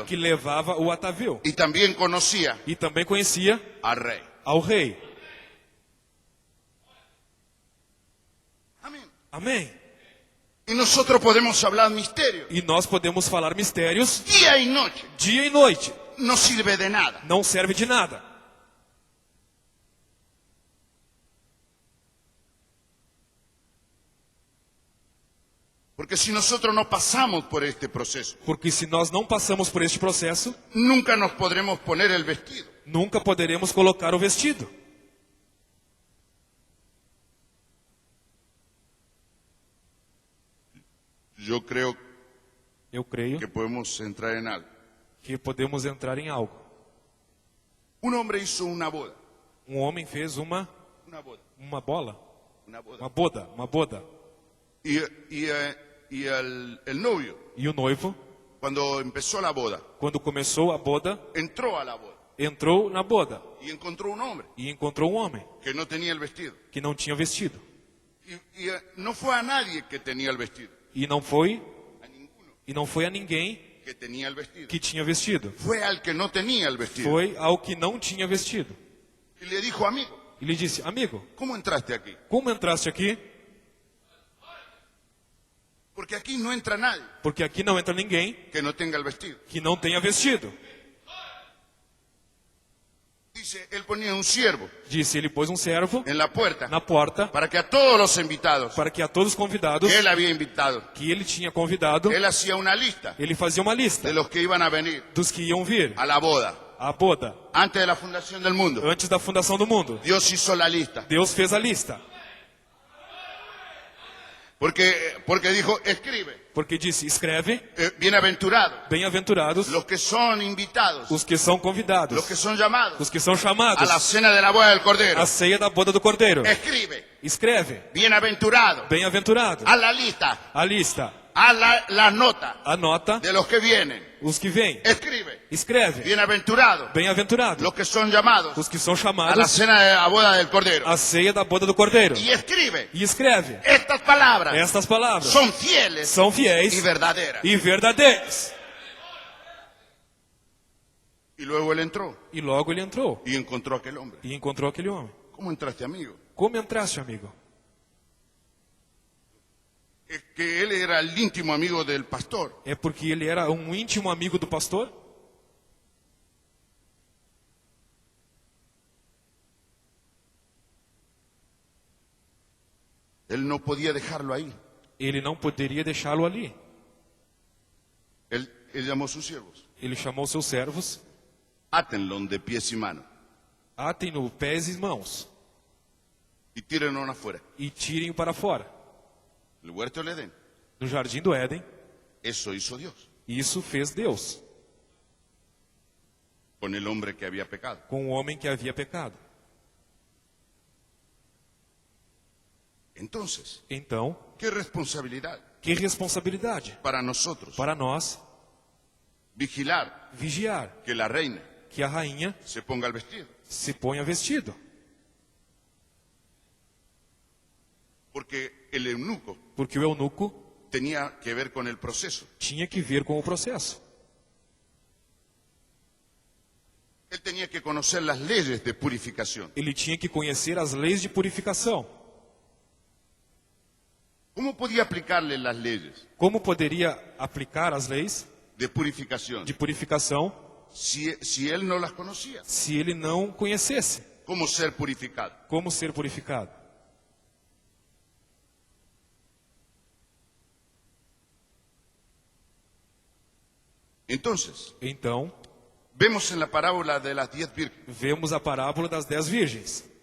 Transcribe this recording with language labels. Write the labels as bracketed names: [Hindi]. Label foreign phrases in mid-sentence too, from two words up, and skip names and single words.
[Portuguese] que levava o atavio, [Spanish] y también conocía [Portuguese] e também conhecia [Spanish] al rey. [Portuguese] ao rei. [Spanish] Amén. [Portuguese] Amém. [Spanish] Y nosotros podemos hablar misterio, [Portuguese] E nós podemos falar mistérios [Spanish] día y noche, [Portuguese] dia e noite. [Spanish] no sirve de nada. [Portuguese] Não serve de nada. [Spanish] Porque si nosotros no pasamos por este proceso, [Portuguese] Porque se nós não passamos por este processo, [Spanish] nunca nos podremos poner el vestido. [Portuguese] nunca poderemos colocar o vestido. [Spanish] Yo creo [Portuguese] Eu creio [Spanish] que podemos entrar en algo. [Portuguese] que podemos entrar em algo. [Spanish] Un hombre hizo una boda, [Portuguese] Um homem fez uma bola, [Spanish] una boda. [Portuguese] uma boda. [Spanish] Y el novio, [Portuguese] E o noivo, [Spanish] cuando empezó la boda, [Portuguese] quando começou a boda, [Spanish] entró a la boda [Portuguese] entrou na boda [Spanish] y encontró un hombre [Portuguese] e encontrou um homem [Spanish] que no tenía el vestido. [Portuguese] que não tinha vestido. [Spanish] Y no fue a nadie que tenía el vestido, [Portuguese] E não foi, [Spanish] a ninguno [Portuguese] e não foi a ninguém [Spanish] que tenía el vestido. [Portuguese] que tinha vestido. [Spanish] Fue al que no tenía el vestido. [Portuguese] Foi ao que não tinha vestido. [Spanish] Y le dijo, amigo, [Portuguese] E lhe disse: amigo, [Spanish] ¿cómo entraste aquí? [Portuguese] como entraste aqui? [Spanish] Porque aquí no entra nadie [Portuguese] Porque aqui não entra ninguém [Spanish] que no tenga el vestido. [Portuguese] que não tenha vestido. [Spanish] Dice, él ponía un siervo [Portuguese] Disse: ele pôs um servo [Spanish] en la puerta [Portuguese] na porta [Spanish] para que a todos los invitados [Portuguese] para que a todos os convidados [Spanish] que él había invitado, [Portuguese] que ele tinha convidado, [Spanish] él hacía una lista [Portuguese] ele fazia uma lista [Spanish] de los que iban a venir [Portuguese] dos que iam vir [Spanish] a la boda [Portuguese] à boda [Spanish] antes de la fundación del mundo. [Portuguese] antes da fundação do mundo. [Spanish] Dios hizo la lista. [Portuguese] Deus fez a lista, [Spanish] Porque dijo, escribe, [Portuguese] porque disse: escreve, [Spanish] bienaventurados [Portuguese] bem-aventurados [Spanish] los que son invitados, [Portuguese] os que são [Spanish] los [Portuguese] convidados, [Spanish] que son llamados [Portuguese] os que são a chamados [Spanish] la cena de la boda del Cordero. [Portuguese] à ceia da boda do Cordeiro. [Spanish] Escribe, [Portuguese] Escreve, [Spanish] bienaventurado, [Portuguese] bem-aventurado, [Spanish] a la lista, [Portuguese] a lista, [Spanish] a la nota [Portuguese] anota [Spanish] de los que vienen. [Portuguese] os que vêm. [Spanish] Escribe, [Portuguese] Escreve, [Spanish] bienaventurado, [Portuguese] bem-aventurado, [Spanish] los que son llamados [Portuguese] os que são [Spanish] a la [Portuguese] chamados [Spanish] cena de la boda del Cordero. [Portuguese] à ceia da boda do Cordeiro. [Spanish] Y escribe, [Portuguese] E escreve, [Spanish] estas palabras [Portuguese] estas palavras [Spanish] son fieles [Portuguese] são [Spanish] y [Portuguese] fiéis [Spanish] verdaderas. [Portuguese] e verdadeiras. [Spanish] Y luego él entró [Portuguese] E logo ele entrou [Spanish] y encontró a aquel hombre. [Portuguese] e encontrou aquele homem. [Spanish] ¿Cómo entraste, amigo? [Portuguese] Como entraste, amigo? [Spanish] Es que él era el íntimo amigo del pastor. [Portuguese] É porque ele era um íntimo amigo do pastor? [Spanish] Él no podía dejarlo ahí. [Portuguese] Ele não poderia deixá-lo ali. [Spanish] Él llamó a sus siervos. [Portuguese] Ele chamou seus servos, [Spanish] Átenlo de pies y manos [Portuguese] atem-no pés e mãos [Spanish] y tírenlo afuera. [Portuguese] e tirem-o para fora. [Spanish] El huerto del Edén. [Portuguese] No jardim do Éden, [Spanish] Eso hizo Dios [Portuguese] isso fez Deus [Spanish] con el hombre que había pecado. [Portuguese] com o homem que havia pecado. [Spanish] Entonces, [Portuguese] Então, [Spanish] ¿qué responsabilidad [Portuguese] que responsabilidade [Spanish] para nosotros [Portuguese] para nós [Spanish] vigilar [Portuguese] vigiar [Spanish] que la reina [Portuguese] que a rainha [Spanish] se ponga el vestido? [Portuguese] se ponha vestido. [Spanish] Porque el eunuco [Portuguese] Porque o eunuco [Spanish] tenía que ver con el proceso. [Portuguese] tinha que ver com o processo. [Spanish] Él tenía que conocer las leyes de purificación. [Portuguese] Ele tinha que conhecer as leis de purificação. [Spanish] ¿Cómo podía aplicarle las leyes [Portuguese] Como poderia aplicar as leis [Spanish] de purificación [Portuguese] de purificação [Spanish] si él no las conocía. [Portuguese] se ele não conhecesse [Spanish] ¿Cómo ser purificado? [Portuguese] como ser purificado. [Spanish] Entonces, [Portuguese] Então, [Spanish] vemos en la parábola de las 10 vírgenes, [Portuguese] vemos a parábola das 10 virgens.